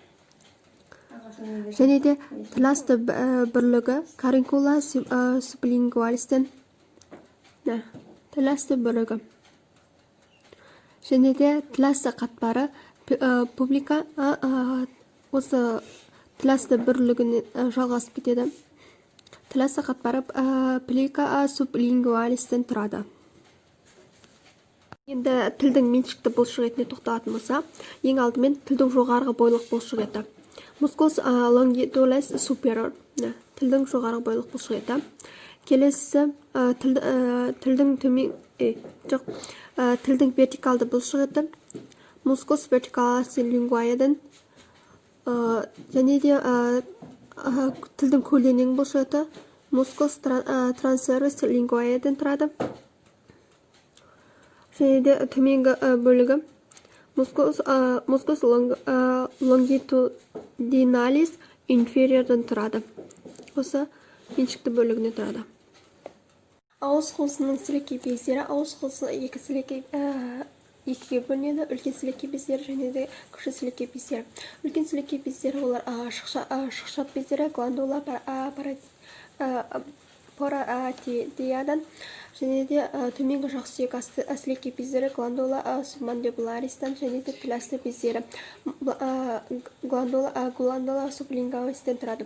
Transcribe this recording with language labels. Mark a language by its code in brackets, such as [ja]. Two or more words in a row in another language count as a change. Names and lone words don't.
[kk] және де тіласты бірлігі [la] caruncula sublingualisтен [kk] тіласты бірлігі және де тіласты қатпары публика осы тіласты бірлігіне жалғасып кетеді. Тіласты қатпары [la] plica sublingualisтен [kk] тұрады. Енді тілдің меншікті бұлшық етіне тоқталатын болса, ең алдымен тілдің жоғарғы бойлық бұлшық еті. [la] Musculus longitudinalis superior [kk] тілдің жоғарғы бойлық бұлшық еті. Келесі тілдің тілдің вертикалды бұлшық еті. [la] Musculus verticalis linguaeдан [kk] және де тілдің көлденең бұлшық еті. [la] Musculus transversus linguaeдан тұрады. [kk] Және де төменгі бөлігі [la] Musculus longitudinalis inferiorдан [kk] тұрады. Осы меншікті бөлігіне тұрады. Ауыз қуысының сілекей бездері ауыз қуысы екіге бөлінеді. Үлкен сілекей бездері және де кіші сілекей бездері. Үлкен сілекей бездері олар шықшат бездері, [la] glandula parotideaдан [kk] және де төменгі жақ сүйек асты сілекей бездері [la] glandula submandibularisтан [kk] және де тіласты бездері [la] glandula sublingualisтен [kk] тұрады.